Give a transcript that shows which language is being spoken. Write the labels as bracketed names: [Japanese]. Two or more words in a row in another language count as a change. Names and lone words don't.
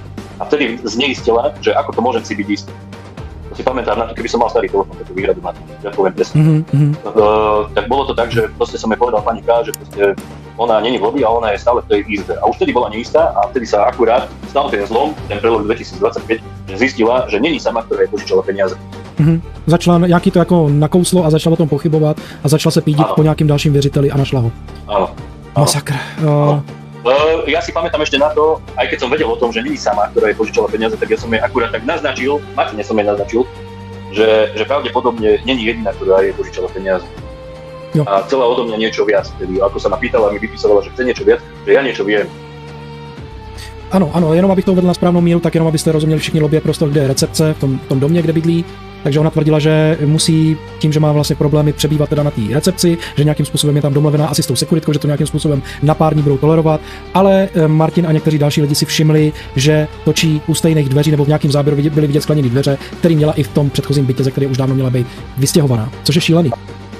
[Slovak] A vtedy zneistila, že ako to môžem si byť istý. To si pamätám na to, keby som mal starý telefón, takú výhradu mať, ja poviem presne. Tak bolo to tak, že proste som jej povedal pani K, že proste ona není v lobby a ona je stále v tej izbe. A už vtedy bola neistá a vtedy sa akurát stal ten zlom, ten prelom 2025, že zistila, že není sama, ktorá jej požičala peniaze. [Czech] Začala nějaký to jako nakouslo a začala o tom pochybovat a začala se pídit po nějakým dalším věřiteli a našla ho. [Slovak] Áno. [Czech] Masakr. [Slovak] Ja si pamätám ešte na to, aj keď som vedel o tom, že není sama, ktorá jej požičala peniaze, tak ja som jej akurát tak naznačil, Martine som jej naznačil, že pravdepodobne není jediná, ktorá jej požičala peniaze. Jo. A chcela odo mňa niečo viac, tedy ako sa ma pýtala, mi vypisovala, že chce niečo viac, že ja niečo viem. [Czech] Ano, jenom abych to uvedl na správnou míru, tak jenom abyste rozuměli všichni lobby prostor, kde je recepce, v tom domě, kde bydlí. Takže ona tvrdila, že musí tím, že má vlastně problémy přebývat teda na té recepci, že nějakým způsobem je tam domluvená asi s tou sekuritkou, že to nějakým způsobem na pár dní budou tolerovat, ale Martin a někteří další lidi si všimli, že točí u stejných dveří nebo v nějakém záběru byly vidět skleněné dveře, které měla i v tom předchozím bytě, ze které už dávno měla být vystěhovaná, což je šílený.